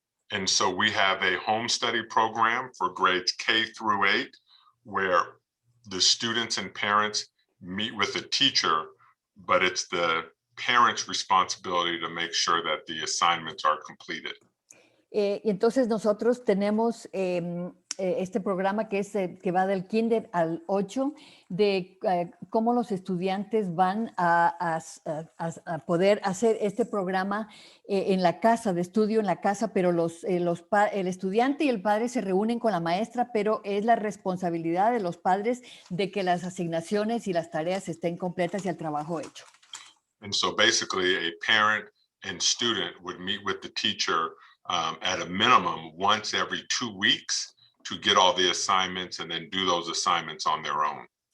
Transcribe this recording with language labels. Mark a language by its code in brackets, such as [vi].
[en] And so we have a home study program for grades K through 8, where the students and parents meet with a teacher, but it's the parents' responsibility to make sure that the assignments are completed. [es] Y entonces nosotros tenemos este programa que va del kinder al 8, de cómo los estudiantes van a poder hacer este programa en la casa, de estudio en la casa, pero el estudiante y el padre se reúnen con la maestra, pero es la responsabilidad de los padres de que las asignaciones y las tareas estén completas y el trabajo hecho. [en] And so basically a parent and student would meet with the teacher at a minimum once every 2 weeks to get all the assignments and then do those assignments on their own.